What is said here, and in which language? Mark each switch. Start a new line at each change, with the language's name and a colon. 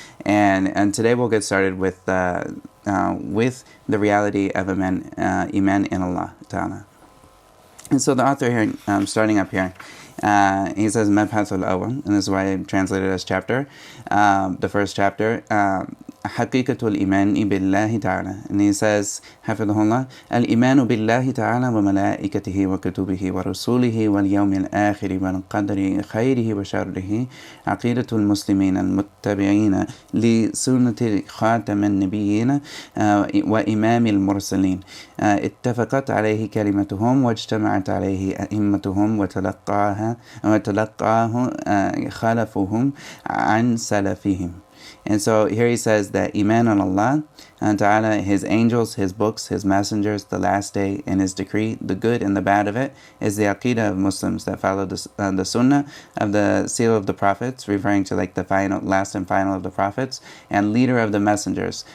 English: And today we'll get started with the reality of iman in Allah Ta'ala. And so the author here, starting up here, he says Mabhath al-awwal, and this is why I translated as chapter, the first chapter,
Arabic: حقيقة الإيمان بالله تعالى.
English: And he says,
Arabic: حفظه الله, الإيمان بالله تعالى وملائكته وكتبه ورسوله واليوم الآخر والقدر خيره وشره عقيدة المسلمين المتبعين لسنة خاتم النبيين وإمام المرسلين اتفقت عليه كلمتهم واجتمعت عليه أئمتهم وتلقاه خلفهم عن سلفهم.
English: And so here he says that Iman on Allah and Ta'ala, His angels, His books, His messengers, the last day, and His decree, the good and the bad of it, is the Aqeedah of Muslims that follow the Sunnah of the seal of the prophets, referring to like the final, last and final of the prophets, and leader of the messengers.